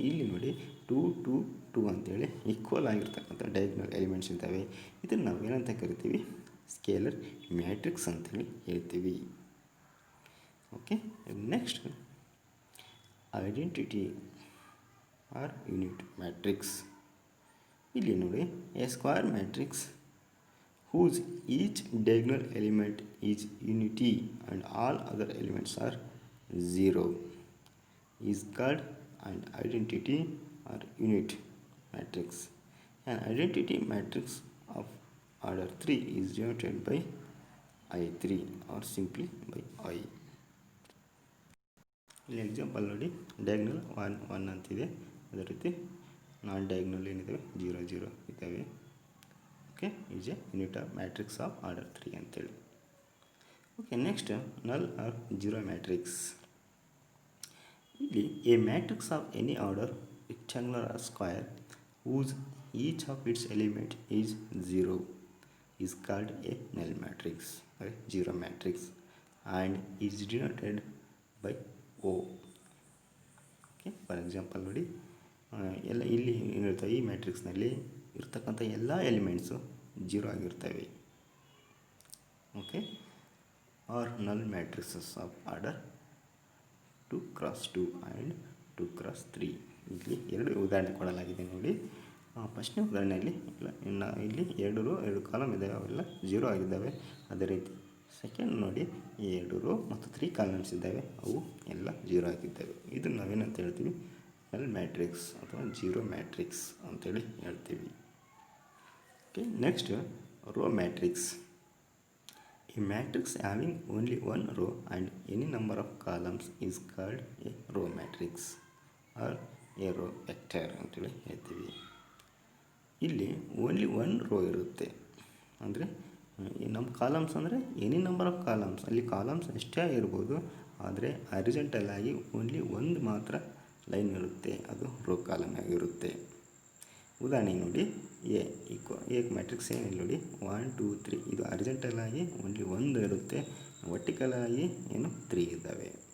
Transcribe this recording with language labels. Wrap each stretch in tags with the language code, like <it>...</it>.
<kn>ಇಲ್ಲಿ ನೋಡಿ 2 2 2 ಅಂತೇಳಿ ಈಕ್ವಲ್ ಆಗಿರ್ತಕ್ಕಂಥ ಡಯಾಗ್ನಲ್ ಎಲಿಮೆಂಟ್ಸ್ ಇರ್ತವೆ. ಇದನ್ನು ನಾವು ಏನಂತ ಕರಿತೀವಿ ಸ್ಕೇಲರ್ ಮ್ಯಾಟ್ರಿಕ್ಸ್ ಅಂತೇಳಿ ಹೇಳ್ತೀವಿ. Okay, next identity R unit matrix. ಇಲ್ಲಿ ನೋಡಿ,</kn> <en>A square matrix whose each diagonal element is unity and all other elements are zero is called an identity or unit matrix. An identity matrix of order 3 is denoted by I3 or simply by I.</en> <kn>ಇಲ್ಲಿ example ನೋಡಿ, diagonal 1 1 ಅಂತಿದೆ. ಅದೇ ರೀತಿ ನಾನ್ diagonal ಏನಿದ್ದಾವೆ 0 0 ಇದ್ದಾವೆ.</kn> <en>Okay, is a unit of matrix of order 3 ಅಂತೇಳಿ. Okay, next null or zero matrix. ಇಲ್ಲಿ a matrix of any order rectangular or square whose each of its element is 0 is called a null matrix, zero matrix, and is denoted by O.</en> <kn>Okay, for example ನೋಡಿ, ಎಲ್ಲ ಇಲ್ಲಿ ಏನಿರ್ತವೆ, ಈ ಮ್ಯಾಟ್ರಿಕ್ಸ್ನಲ್ಲಿ ಇರ್ತಕ್ಕಂಥ ಎಲ್ಲ elements zero ಆಗಿರ್ತವೆ.</kn> <en>Okay, are null matrices of order 2x2 and 2x3.</en> <kn>ಇಲ್ಲಿ ಎರಡು ಉದಾಹರಣೆ ಕೊಡಲಾಗಿದೆ ನೋಡಿ. ಫಸ್ಟ್ನೇ ಉದಾಹರಣೆಯಲ್ಲಿ ಇಲ್ಲಿ ಎರಡು ಕಾಲಮ್ ಇದ್ದಾವೆ, ಅವೆಲ್ಲ ಜೀರೋ ಆಗಿದ್ದಾವೆ. ಅದೇ ರೀತಿ ಸೆಕೆಂಡ್ ನೋಡಿ, ಈ 2 ರೋ ಮತ್ತು 3 ಕಾಲಮ್ಸ್ ಇದ್ದಾವೆ, ಅವು ಎಲ್ಲ ಜೀರೋ ಆಗಿದ್ದಾವೆ. ಇದನ್ನು ನಾವೇನಂತ ಹೇಳ್ತೀವಿ? ನಲ್ ಮ್ಯಾಟ್ರಿಕ್ಸ್ ಅಥವಾ ಜೀರೋ ಮ್ಯಾಟ್ರಿಕ್ಸ್ ಅಂತೇಳಿ ಹೇಳ್ತೀವಿ.</kn> <en>Okay, next row matrix. A matrix having only one row and any number of columns is called a row matrix or a row vector</en> <kn>ಅಂತೇಳಿ ಹೇಳ್ತೀವಿ. ಇಲ್ಲಿ ಓನ್ಲಿ ಒನ್ ರೋ ಇರುತ್ತೆ, ಅಂದರೆ ನಮ್ಮ ಕಾಲಮ್ಸ್ ಅಂದರೆ ಎನಿ ನಂಬರ್ ಆಫ್ ಕಾಲಮ್ಸ್, ಅಲ್ಲಿ columns ಎಷ್ಟೇ ಇರ್ಬೋದು, ಆದರೆ ಹಾರಿಜಾಂಟಲ್ ಆಗಿ ಓನ್ಲಿ ಒಂದು ಮಾತ್ರ ಲೈನ್ ಇರುತ್ತೆ, ಅದು ರೋ ಕಾಲಮ್ ಆಗಿರುತ್ತೆ. ಉದಾಹರಣೆಗೆ ನೋಡಿ, ಎ ಮ್ಯಾಟ್ರಿಕ್ಸ್ ಏನಿಲ್ಲ ನೋಡಿ, 1 2 3, ಇದು ಹಾರಿಜಾಂಟಲ್ ಆಗಿ ಓನ್ಲಿ ಒಂದು ಇರುತ್ತೆ, ವರ್ಟಿಕಲ್ ಆಗಿ 3 ಇದ್ದಾವೆ.</kn>